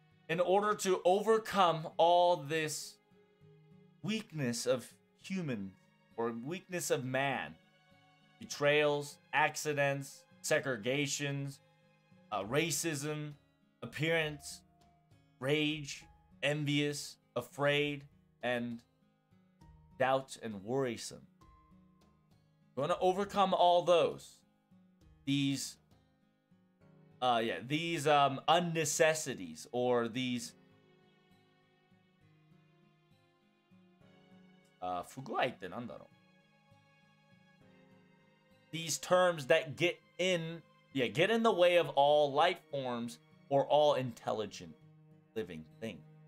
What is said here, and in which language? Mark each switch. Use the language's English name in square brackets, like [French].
[English] In order to overcome all this weakness of human, or weakness of man, betrayals, accidents, segregations, racism, appearance, rage, envious, afraid, and doubt and worrisome. Going to overcome all those. These unnecessities, or these [Japanese] 不具合ってなんだろう? [English] These terms that get in the way of all life forms or all intelligent living things.